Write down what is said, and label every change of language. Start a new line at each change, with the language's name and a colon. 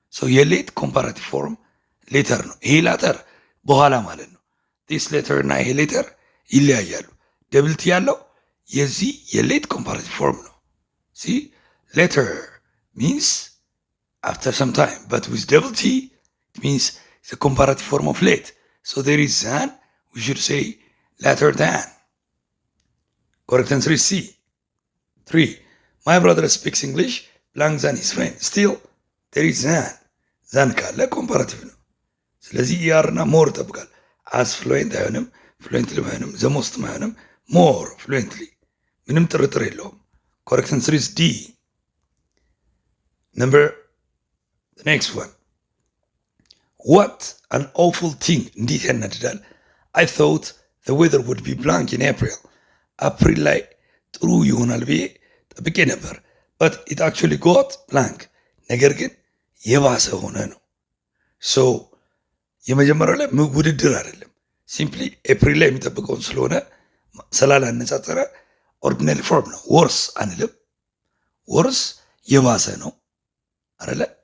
Amharic: የሌት ኮምፓራቲቭ ፎርም ሌተር ነው። ይሄ ላተር በኋላ ማለት ነው። ዲስ ሌተር እና ይሄ ሌተር ይለያያሉ። ደብልቲ ያለው የዚህ የሌት ኮምፓራቲቭ ፎርም ነው።
English: ሲ ሌተር ሚንስ አፍተር ሰም ታይም በት ዊዝ ደብል ቲ ኢት ሚንስ the comparative form of late. So there is than, we should say later than. Correct answer is C. 3. My brother speaks English blank than his friend. Still, there is than.
Amharic: Than ካለ ኮምፓራቲቭ ነው። ስለዚህ ኢአርና ሞር ይጠብቃል። አስ ፍሉዌንት አይሆንም፣ ፍሉዌንትሊ አይሆንም፣ ዘሞስትም አይሆንም፣ ሞር ፍሉዌንትሊ ምንም ጥርጥር የለውም።
English: ኮሬክት አንሰር ኢዝ ዲ። Number the next one. What an awful thing.
Amharic: እንዴት ያናድዳል።
English: I thought the weather would be blank in April.
Amharic: አፕሪል ላይ ጥሩ ይሆናል ብዬ ጠብቄ ነበር።
English: but it actually got blank.
Amharic: ነገር ግን የባሰ ሆነ ነው። so የመጀመሪያው ላይ ውድድር አይደለም።
English: ሲምፕሊ ኤፕሪል ላይ የሚጠብቀውን ስለሆነ ስላላነጻጸረ ኦርዲናሪ ፎርም
Amharic: ነው። ወርስ አንልም። ወርስ የባሰ ነው አይደለ?